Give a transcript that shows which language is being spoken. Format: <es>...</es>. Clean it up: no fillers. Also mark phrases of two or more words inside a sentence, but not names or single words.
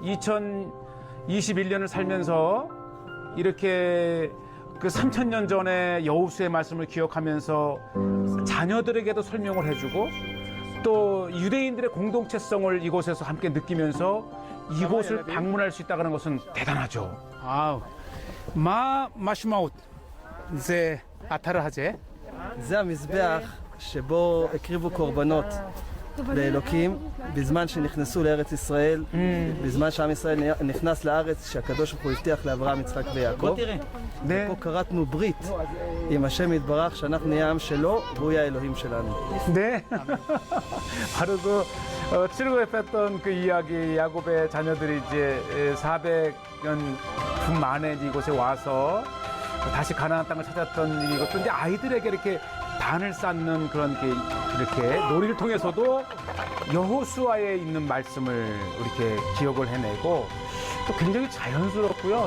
<ko>2021년을 살면서 이렇게 그 3,000년 전에 여호수의 말씀을 기억하면서 자녀들에게도 설명을 해주고 또 유대인들의 공동체성을 이곳에서 함께 느끼면서 이곳을 방문할 수 있다는 것은 대단하죠. 아우, 마 마시마웃 제 아타르하제.</ko> <he>זה המזבח שבו הקריבו קורבנות לאלוקים בזמן שנכנסו לארץ ישראל, בזמן שעם ישראל נכנס לארץ שהקדוש ברוך הוא הבטיח לאברהם, יצחק ויעקב.</he> <ko>네.</ko> <he>פה כרתנו ברית עם השם יתברך שאנחנו נהיה עם שלו והוא יהיה האלוהים שלנו.</he> <ko>네. 바로 그 출애굽했던 그 이야기 야곱의 자녀들이 이제 400년 만에 이곳에 와서 다시 가나안 땅을 찾았던 이것도 이제 아이들에게 이렇게 단을 쌓는 그런 이렇게 놀이를 통해서도 여호수아에 있는 말씀을 이렇게 기억을 해내고 또 굉장히 자연스럽고요.</ko>